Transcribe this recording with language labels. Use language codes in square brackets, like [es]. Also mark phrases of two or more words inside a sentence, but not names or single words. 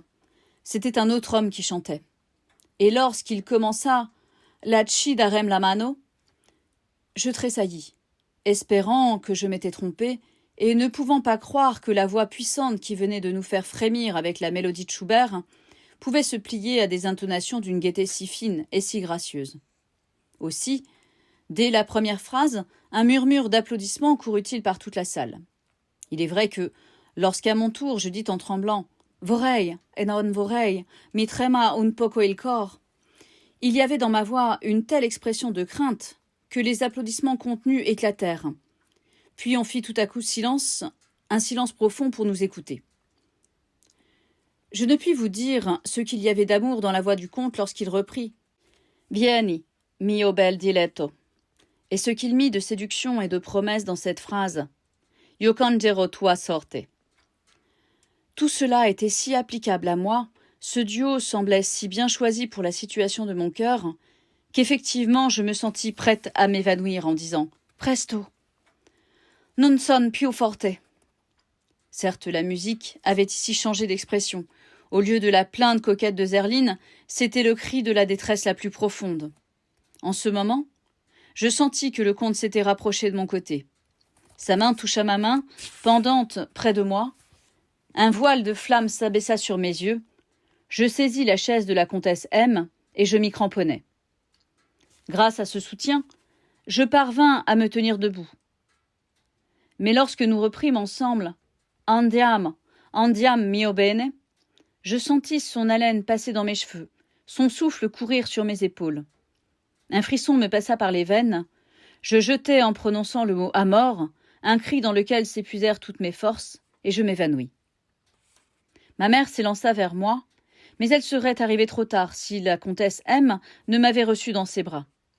[fr] C'était un autre homme qui chantait. Et lorsqu'il commença « [it] La ci darem la mano [fr] », je tressaillis, espérant que je m'étais trompée et ne pouvant pas croire que la voix puissante qui venait de nous faire frémir avec la mélodie de Schubert pouvait se plier à des intonations d'une gaieté si fine et si gracieuse. Aussi, dès la première phrase, un murmure d'applaudissements courut-il par toute la salle. Il est vrai que, lorsqu'à mon tour je dis en tremblant « [it] Vorrei, e non vorrei, mi trema un poco il cor [fr] », il y avait dans ma voix une telle expression de crainte que les applaudissements contenus éclatèrent. Puis on fit tout à coup silence, un silence profond pour nous écouter. Je ne puis vous dire ce qu'il y avait d'amour dans la voix du comte lorsqu'il reprit « [it] Vieni, mio bel diletto », [fr] et ce qu'il mit de séduction et de promesse dans cette phrase « [it] Io cangerò tua sorte ». [fr] Tout cela était si applicable à moi, ce duo semblait si bien choisi pour la situation de mon cœur, qu'effectivement je me sentis prête à m'évanouir en disant « [it] Presto, non son più forte ». [fr] Certes, la musique avait ici changé d'expression. Au lieu de la plainte coquette de Zerline, c'était le cri de la détresse la plus profonde. En ce moment, je sentis que le comte s'était rapproché de mon côté. Sa main toucha ma main, pendante près de moi. Un voile de flamme s'abaissa sur mes yeux. Je saisis la chaise de la comtesse M et je m'y cramponnai. Grâce à ce soutien, je parvins à me tenir debout. Mais lorsque nous reprîmes ensemble « [it] Andiamo mio bene », [fr] je sentis son haleine passer dans mes cheveux, son souffle courir sur mes épaules. Un frisson me passa par les veines. Je jetai en prononçant le mot « à mort », un cri dans lequel s'épuisèrent toutes mes forces, et je m'évanouis. Ma mère s'élança vers moi, mais elle serait arrivée trop tard si la comtesse M ne m'avait reçue dans ses bras.